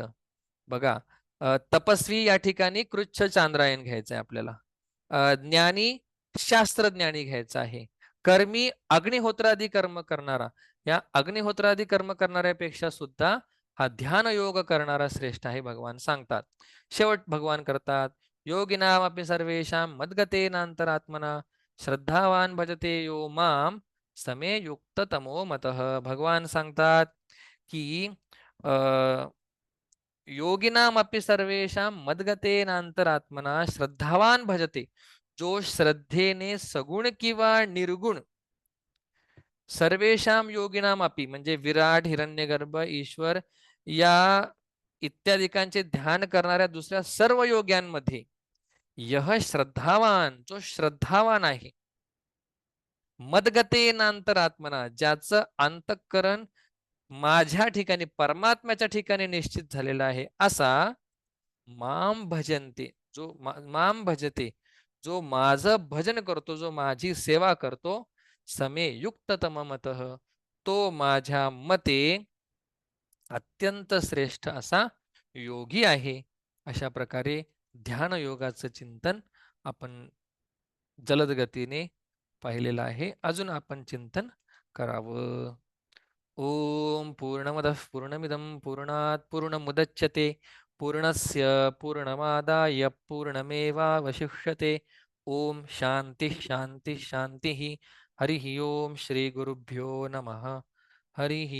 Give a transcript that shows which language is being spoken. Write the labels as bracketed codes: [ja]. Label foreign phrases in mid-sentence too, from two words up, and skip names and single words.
[mr] बघा, तपस्वी या ठिकाणी कृच्छ चांद्रायण घ्यायचं आहे आपल्याला. ज्ञानी शास्त्रज्ञानी घ्यायचा आहे. कर्मी अग्निहोत्रादी कर्म करणारा, या अग्निहोत्रादी कर्म करणाऱ्यापेक्षा सुद्धा हा ध्यान योग करणारा श्रेष्ठ आहे, भगवान सांगतात. शेवट भगवान करतात [sa] योगिनामपि सर्वेषां मद्गतेनांतरात्मना श्रद्धावान भजते यो माम समे युक्त तमो मतः. [mr] भगवान सांगतात की [sa] योगिनामपि सर्वेषां मद्गतेनांतरात्मना श्रद्धावान भजते, [mr] जो श्रद्धेने सगुण किंवा निर्गुण [sa] सर्वेषां योगिनाम अपि [mr] म्हणजे विराट, हिरण्यगर्भ, ईश्वर या इत्यादिकांचे ध्यान करणाऱ्या दुसऱ्या सर्व योग्यांमध्ये यह श्रद्धावान, जो श्रद्धावान आहे, मदगतेनांतरात्मना ज्याचं अंतःकरण माझ्या ठिकाणी परमात्म्याच्या ठिकाणी निश्चित झालेला आहे, असा [sa] माम भजनते, [mr] जो [sa] माम भजते, [mr] जो माझं भजन करतो, जो माझी सेवा करतो, [sa] समे युक्ततम मतः, [mr] तो माझ्या मते अत्यंत श्रेष्ठ असा योगी आहे. अशा प्रकारे ध्यान योगाचं चिंतन आपण जलद गतीने पाहिलेलं आहे. अजून आपण चिंतन करावं. [sa] ओम पूर्णमदः पूर्णमिदं पूर्णात् पूर्णमुदच्यते पूर्णस्य पूर्णमादाय पूर्णमेवावशिष्यते. ओम शांती शांती शांतिः. हरिः ओम श्री गुरुभ्यो नमः.